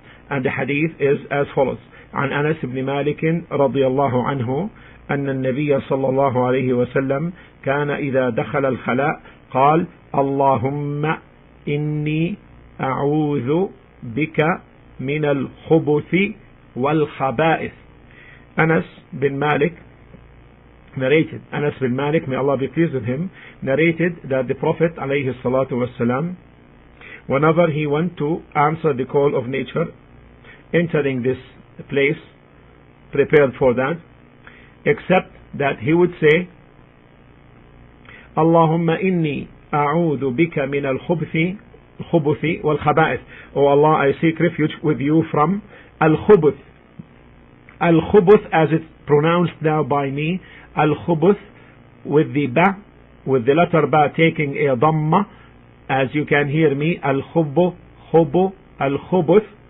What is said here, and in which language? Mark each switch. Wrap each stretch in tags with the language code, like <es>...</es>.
<en>And the hadith is as follows:</en> <ar>عن أنس بن مالك رضي الله عنه أن النبي صلى الله عليه وسلم كان إذا دخل الخلاء قال اللهم إني أعوذ بك من الخبث والخبائث.</ar> <en>Anas bin Malik narrated, may Allah be pleased with him, narrated that the Prophet alayhi salatu wasalam, whenever he went to answer the call of nature, entering this place prepared for that, except that he would say, Allahumma inni</en> <ar>أعوذ بك من الخبث والخبائث.</ar> <en>Oh Allah, I seek refuge with you from al-khubuth. Al-khubuth, as it's pronounced now by me, al-khubuth with the ba, with the letter ba taking a dhamma, as you can hear me, al-khubu, khubu, al-khubuth.</en>